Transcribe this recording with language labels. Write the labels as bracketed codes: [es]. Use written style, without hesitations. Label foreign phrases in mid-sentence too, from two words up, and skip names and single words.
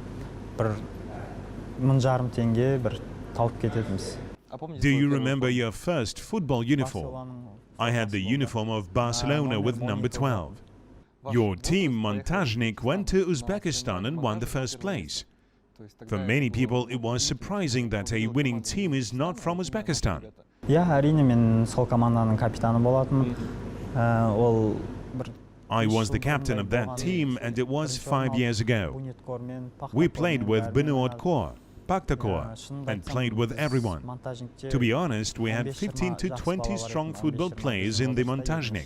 [en] Do you remember your first football uniform? I had the uniform of Barcelona with number 12. Your team, Montajnik, went to Uzbekistan and won the first place. For many people, it was surprising that a winning team is not from Uzbekistan. Yeah, [kk] әрине мен сол команданың капитаны болатынмын. [en] I was the captain of that team, and it was 5 years ago. We played with Benuotkor, Paktakor, and played with everyone. To be honest, we had 15 to 20 strong football players in the Montajnik.